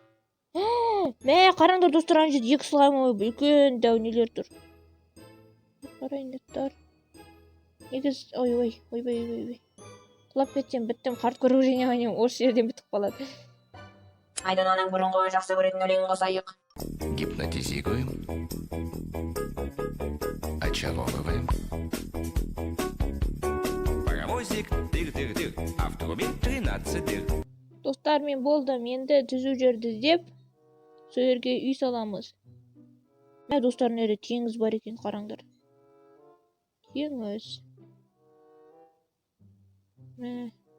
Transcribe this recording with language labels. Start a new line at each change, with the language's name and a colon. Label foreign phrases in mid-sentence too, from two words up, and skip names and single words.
Kazakh: Мә, қараңдар, достар, ана жерде 2 слайм үлкен дәу нелер тұр. Қарайыңдар. Негіз, ой. Құлап кетсем біттім,
Russian: хардкор выживанием
Kazakh: осы жерден бітіп қалады. Айдананың бұрынғы жақсы көретін өлеңін қосайық.
Russian: Гипнотизируем, очаровываем. Паровозик, тыр-тыр-тыр, а в трубе 13 дыр.
Kazakh: Достар, мен болдым, енді түзу жерді іздеп, сол жерге үй саламыз. Мә, достар, нере теңіз бар екен, қараңдар. Теңіз. Мә.